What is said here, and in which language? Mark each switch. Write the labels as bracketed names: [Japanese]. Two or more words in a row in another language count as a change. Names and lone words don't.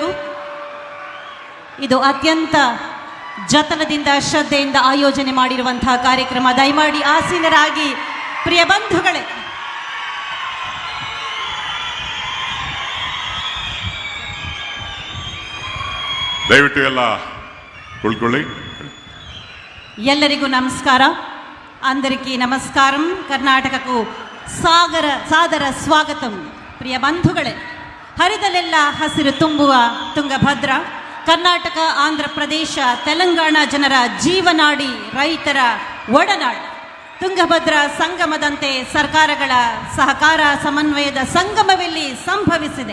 [Kannada] ಇದು ಅತ್ಯಂತ ಜತನದಿಂದ ಶ್ರದ್ಧೆಯಿಂದ ಆಯೋಜನೆ ಮಾಡಿರುವಂತಹ ಕಾರ್ಯಕ್ರಮ. ದಯಮಾಡಿ ಆಸೀನರಾಗಿ. ಪ್ರಿಯ ಬಂಧುಗಳೇ, ದಯವಿಟ್ಟು ಎಲ್ಲ ಕುಳ್ಕೊಳ್ಳಿ. ಎಲ್ಲರಿಗೂ ನಮಸ್ಕಾರ. [Telugu] అందరికీ నమస్కారం. కర్ణాటకకు సాదర స్వాగతం. [Kannada] ಪ್ರಿಯ ಬಂಧುಗಳೇ, ಹರಿದಲೆಲ್ಲ ಹಸಿರು ತುಂಬುವ ತುಂಗಭದ್ರ ಕರ್ನಾಟಕ, ಆಂಧ್ರ ಪ್ರದೇಶ, ತೆಲಂಗಾಣ ಜನರ ಜೀವನಾಡಿ, ರೈತರ ಒಡನಾಡಿ ತುಂಗಭದ್ರ ಸಂಗಮದಂತೆ ಸರ್ಕಾರಗಳ ಸಹಕಾರ ಸಮನ್ವಯದ ಸಂಗಮವೆಲ್ಲಿ ಸಂಭವಿಸಿದೆ.